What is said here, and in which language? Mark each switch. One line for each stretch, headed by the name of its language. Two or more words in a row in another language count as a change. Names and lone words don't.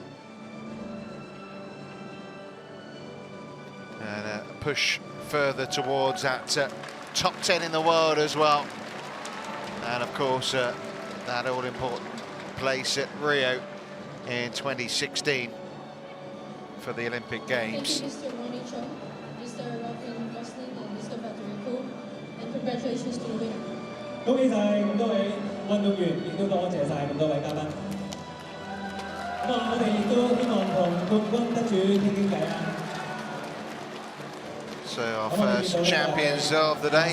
English: And a push further towards that top 10 in the world as well. And of course, that all-important place at Rio in 2016 for the Olympic Games. Thank you, Mr. Ronnie Chung, Mr. Robin Gosling, and Mr. Federico, and congratulations to the winner.
Cantonese: 恭喜晒咁多位運動員，亦都多謝晒咁多位嘉賓。咁我哋亦都希望同冠軍得主傾傾偈啊！
English: So our first champions of the day.